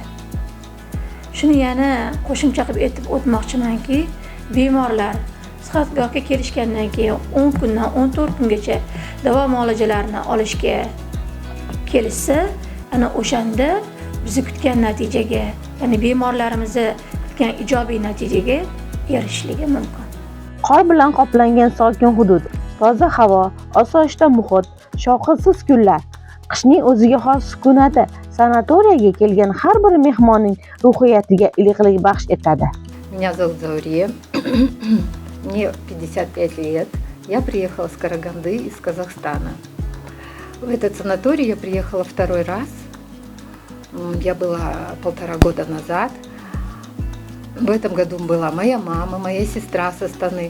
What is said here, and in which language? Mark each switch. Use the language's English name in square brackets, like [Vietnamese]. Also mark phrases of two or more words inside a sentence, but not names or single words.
[Uzbek] Shuni yana qo'shimcha qilib aytib o'tmoqchimanki, bemorlar sihatgohga kelishgandan keyin 10 kundan 14 kungacha davo muolajalarini olishga kelishsa, ana o'shanda bizni kutgan natijaga, ya'ni bemorlarimizni kutgan ijobiy natijaga erishishligi mumkin. Qor bilan qoplangan sokin hudud, toza havo, osoyishta muhit, shovqinsiz kunlar, qishning o'ziga xos sukunati sanatoriyaga kelgan har bir mehmonning ruhiyatiga iliqlik baxsh etadi. [Russian] Меня зовут Заурия, мне 55 лет. Я приехала с Караганды из Казахстана. В этот санаторий я приехала второй раз. Я была 1,5 года назад. В этом году была моя мама, моя сестра со Астаны.